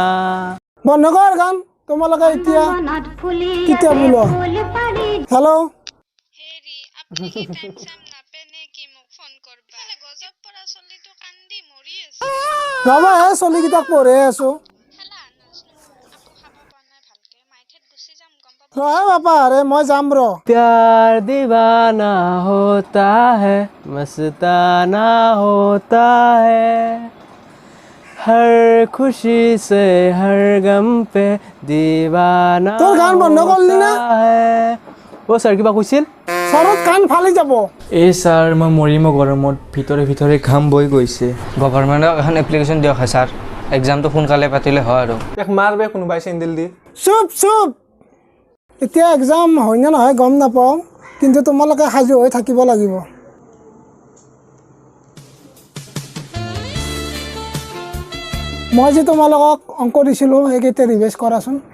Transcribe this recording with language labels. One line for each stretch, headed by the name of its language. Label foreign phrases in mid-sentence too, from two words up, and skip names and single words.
Assamese: বন্ধ কৰ গান তোমালোকে এতিয়া কেতিয়া বোলো হেল্ল' হেৰি আপনি কি টাইম চাম নাপেনে কি মোক ফোন কৰবা গজব পৰা চলিটো কান্দি মৰি আছে ৰবা চলিকেইটাক পঢ়ে আছোঁ খেলা নাজনো আকৌ খাব পৰা নাই ভালকে মাইঠেত গুচি যাম গম পাব বাপা আৰে মই যাম
Hindi: प्यार दीवाना होता है मस्ताना होता है हर खुशी से हर गम पे दीवाना
Assamese: তোৰ গান বন্ধ কৰলি না
Hindi: है ओ
Assamese: सर কিবা কৈছিল চৰত কাণ ফালি যাব এই ছাৰ মই মৰিম গৰমত ভিতৰে ভিতৰে ঘাম বৈ গৈছে গভৰ্ণমেণ্টক এখন এপ্লিকেশ্যন দিয়ক ছাৰ এক্সামটো সোনকালে পাতিলে হয় আৰু এক মাৰবে কোনোবাই চেণ্ডেল দি চুপ এতিয়া এক্সাম হয় নে নহয় গম নাপাওঁ কিন্তু তোমালোকে সাজু হৈ থাকিব লাগিব মই যে তোমালোকক অংক দিছিলোঁ সেইকেইটা ৰিভাইজ কৰাচোন